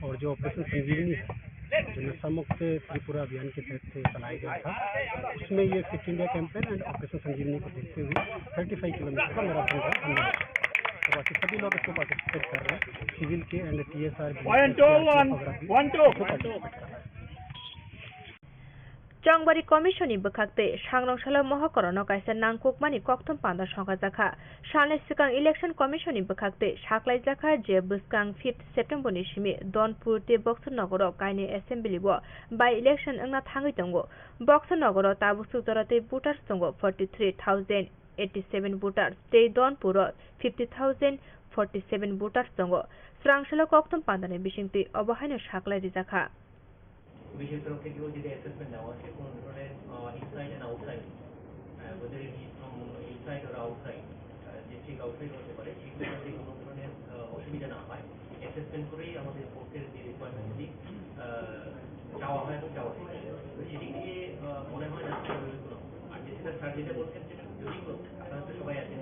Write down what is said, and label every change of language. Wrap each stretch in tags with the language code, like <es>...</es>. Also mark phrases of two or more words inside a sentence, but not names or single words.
<hi>और जो ऑपरेशन संजीवनी है जो नशा मुक्त त्रिपुरा अभियान के तहत से चलाया गया था, उसमें ये फिट इंडिया कैंपेन एंड ऑपरेशन संजीवनी को देखते हुए 35 किलोमीटर का मैराथन का हमने रखा। तो बाकी सभी लोग इसको पार्टिसिपेट कर रहे हैं। सिविल के एंड TSR</hi> <trp>Chongbari Commission bukakte Shangrongshalo Mohokorono kaisa nangkukmani kokthum panda songkha jakha Shanai sikang Election Commission bukakte saklai jakha je buskang 5th September ni simi Donpur te Boxer Nagoro kaini assembly bo</trp> <en>by election</en> <trp>angna thangui tongo Boxer Nagoro tabusuk dorate voters tongo 43,087 voters te Donpur 50,047 voters tongo Srangshalo kokthum panda ni bisingti obahaino saklai jakha</trp> <bn>পুলিশের তরফ থেকেও যেটা অ্যাসেসমেন্ট নেওয়া আছে কোন ধরনের</bn> <en>inside and outside</en> <bn>ওদের ইনসাইড আর</bn> <en>outside district outside</en> <bn>হতে পারে সেগুলো যাতে কোনো ধরনের অসুবিধা না হয় অ্যাসেসমেন্ট করেই আমাদের ফোর্সের যে রিকোয়ারমেন্টগুলি চাওয়া হয় এবং চাওয়া হয় তো সেদিক থেকে মনে হয় না আর যেটা স্যার যেটা বলছেন সেটা যদি আপনারা তো সবাই আছেন</bn>